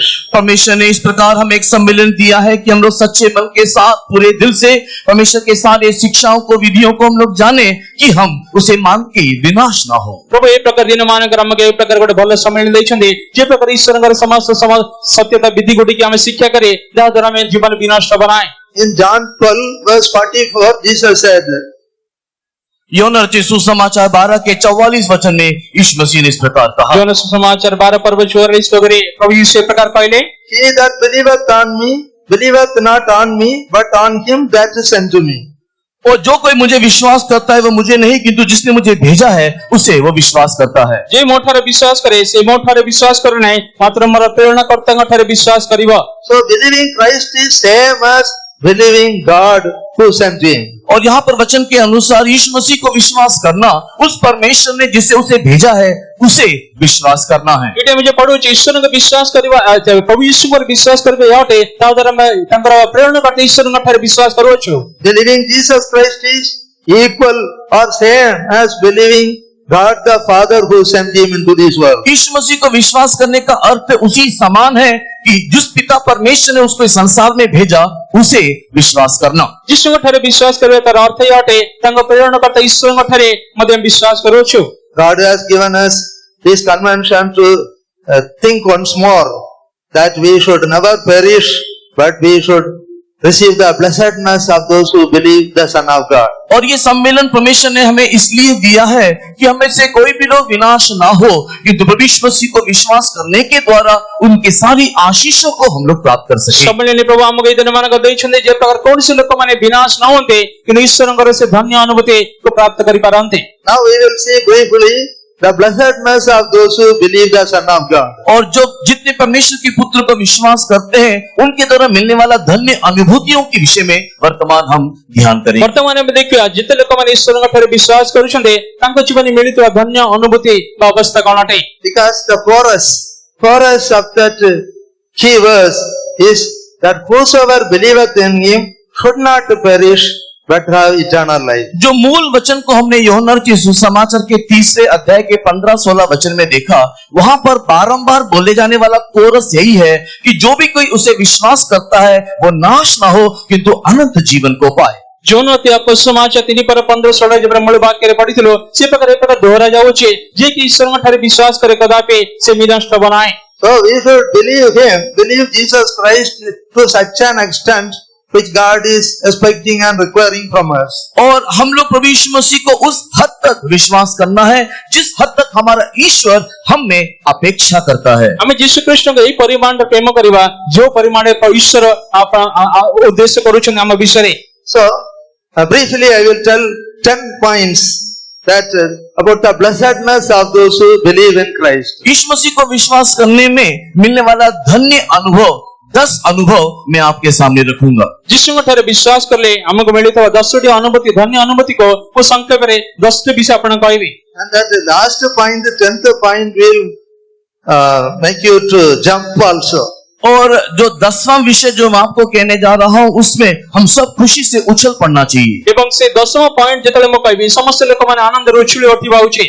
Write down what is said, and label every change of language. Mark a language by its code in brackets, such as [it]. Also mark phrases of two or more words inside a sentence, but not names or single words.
[hi] परमेश्वर ने इस प्रकार हमें एक सम्मेलन दिया है कि हम लोग सच्चे मन के साथ, पूरे दिल से परमेश्वर के सारे शिक्षाओं को, विधियों को हम लोग जाने कि हम उसे मान के विनाश ना हो। [or] ପ୍ରଭୁ ଏ ପ୍ରକାର ଦିନ ମାନଙ୍କର ଆମକୁ ଏ ପ୍ରକାର ଗୋଟେ ଭଲ ସମ୍ମିଳନୀ ଦେଇଛନ୍ତି, ଯେ ପ୍ରକାର ଈଶ୍ୱରଙ୍କର ସମସ୍ତ ସତ୍ୟତା ବିଧି ଗୁଡିକ ଆମେ ଶିକ୍ଷା କରି, ଯାହା ଦ୍ୱାରା ଆମେ ଜୀବନ ବିନଷ୍ଟ ହେବ ନାହିଁ। [en] In John 12 verse 44, Jesus said, [hi] यूहन्ना रचित सुसमाचार 12 के 44 वचन में यीशु मसीह ने इस प्रकार कहा। [or] ଯୋଉନ ସୁସମାଚାର 12 पर्व 44 ପଦରେ ପ୍ରଭୁ ଯୀଶୁ ଏ ପ୍ରକାର କହିଲେ, [en] He that believeth on me, believeth not on me, but on him that sent to me. [hi] और जो कोई मुझे विश्वास करता है वो मुझे नहीं किंतु जिसने मुझे भेजा है उसे वो विश्वास करता है। [or] ଯେ ମୋ ଠାରେ ବିଶ୍ୱାସ କରେ ସେ ମୋ ଠାରେ ବିଶ୍ୱାସ କରେ ନାହିଁ, ମାତ୍ର ମୋର ପ୍ରେରଣାକର୍ତ୍ତାଙ୍କ ଠାରେ ବିଶ୍ୱାସ କରିବ। [en] So believing Christ is same as believing God who sent him. [hi] और यहाँ पर वचन के अनुसार यीशु मसीह को विश्वास करना, उस परमेश्वर ने जिसे उसे भेजा है उसे विश्वास करना है। [or] ଏଠି ଆମେ ଯେ ପଢୁଛୁ ଈଶ୍ୱରଙ୍କୁ ବିଶ୍ୱାସ କରିବା, ପ୍ରଭୁ ଯୀଶୁଙ୍କର ବିଶ୍ୱାସ କରିବା ଏହା ଅଟେ, ତା ଦ୍ୱାରା ଆମେ ତାଙ୍କର ପ୍ରେରଣାକର୍ତ୍ତା ଈଶ୍ୱରଙ୍କ ଠାରେ ବିଶ୍ୱାସ କରୁଅଛୁ। [en] Believing Jesus Christ is equal or same as believing God the Father who sent him into this world. [hi] यीशु मसीह को विश्वास करने का अर्थ उसी समान है कि जिस पिता परमेश्वर ने उसको इस संसार में भेजा उसे विश्वास करना। [or] ଯୀଶୁଙ୍କ ଠାରେ ବିଶ୍ୱାସ କରିବା ତାର ଅର୍ଥ ଏହା ଅଟେ, ତାଙ୍କ ପ୍ରେରଣାକର୍ତ୍ତା ଈଶ୍ୱରଙ୍କ ଠାରେ ମଧ୍ୟ ଆମେ ବିଶ୍ୱାସ କରୁଅଛୁ। [en] God has given us this convention to think once more that we should never perish, but we should receive the blessedness of those who believe the Son of God. [hi] और ये सम्मेलन परमेश्वर ने हमें इसलिए दिया है कि हमें से कोई भी लोग विनाश ना हो, किंतु प्रभु यीशु मसीह को विश्वास करने के द्वारा उनकी सारी आशीषों को हम लोग प्राप्त कर सकें। [or] ସମ୍ମିଳନୀ ପ୍ରଭୁ ଆମକୁ ଏଇ ଦିନମାନଙ୍କ ଦେଇଛନ୍ତି, ଯେ ପ୍ରକାର କୌଣସି ଲୋକମାନେ ବିନାଶ ନ ହୁଅନ୍ତେ, କିନ୍ତୁ ଈଶ୍ୱରଙ୍କର ସେ ଧନ୍ୟ ଅନୁଭୂତିକୁ ପ୍ରାପ୍ତ କରିପାରନ୍ତି। [en] Now we will see briefly the blessedness of those who believe the Son of God. [hi] और जो जितने परमेश्वर के पुत्र को विश्वास करते हैं उनके द्वारा मिलने वाला धन्य अनुभूतियों के विषय में वर्तमान हम ध्यान करें। [or] ବର୍ତ୍ତମାନ ଆମେ ଦେଖିବା ଯେତେ ଲୋକମାନେ ଈଶ୍ୱରଙ୍କ ଠାରେ ବିଶ୍ୱାସ କରୁଛନ୍ତି ତାଙ୍କ ଜୀବନରେ ମିଳିଥିବା ଧନ୍ୟ ଅନୁଭୂତି ବା ଅବସ୍ଥା କଣ ଅଟେ। [en] Because the chorus of that key verse is that whosoever believeth in him should not perish but have eternal life. [hi] जो मूल वचन को हमने यूहन्ना रचित सुसमाचार के 3 अध्याय के 15-16 वचन में देखा, वहां पर बारंबार बोले जाने वाला कोरस यही है कि जो भी कोई उसे विश्वास करता है वो नाश ना हो किंतु अनंत जीवन को पाए। [or] ଯୋଉନ ସୁସମାଚାର 3:15-16 ଯେପରି ମୂଳ ବାକ୍ୟରେ ପଢିଥିଲୁ, ସେ ପ୍ରକାର ଏ ପ୍ରକାର ଦୋହରା ଯାଉଛି, ଯିଏ କି ଈଶ୍ୱରଙ୍କ ଠାରେ ବିଶ୍ୱାସ କରେ କଦାପି ସେ ବିନଷ୍ଟ ହେବ ନାହିଁ। [en] So we should believe Jesus Christ to such an extent which God is expecting and requiring from us. [hi] और हम लोग प्रभु यीशु मसीह को उस हद तक विश्वास करना है जिस हद तक हमारा ईश्वर हमें अपेक्षा करता है। [or] ଆମେ ଯୀଶୁ ଖ୍ରୀଷ୍ଟଙ୍କ ଏହି ପରିମାଣରେ ପ୍ରେମ କରିବା ଯୋଉ ପରିମାଣରେ ଈଶ୍ୱର ଉଦ୍ଦେଶ୍ୟ କରୁଛନ୍ତି ଆମ ବିଷୟରେ। [en] So briefly I will tell 10 points that about the blessedness of those who believe in Christ. [hi] यीशु मसीह को विश्वास करने में मिलने वाला धन्य अनुभव 10 अनुभव मैं आपके सामने रखूंगा। [or] ଯୀଶୁଙ୍କ ଠାରେ ବିଶ୍ୱାସ କଲେ ଆମକୁ ମିଳିଥିବା 10ଟି ଅନୁଭୂତି, ଧନ୍ୟ ଅନୁଭୂତିକୁ ମୁଁ ସଂକ୍ଷେପରେ 10ଟି ବିଷୟ ଆପଣଙ୍କୁ କହିବି। [en] And that the last point, the 10th point will make you to jump also. [hi] और जो 10वां विषय जो मैं आपको कहने जा रहा हूं उसमें हम सब खुशी से उछल पड़ना चाहिए। [or] ଏବଂ ସେ 10ମ ପଏଣ୍ଟ ଯେତେବେଳେ ମୁଁ କହିବି ସମସ୍ତ ଲୋକମାନେ ଆନନ୍ଦରେ ଉଛୁଳି ଉଠିବା ଉଚିତ।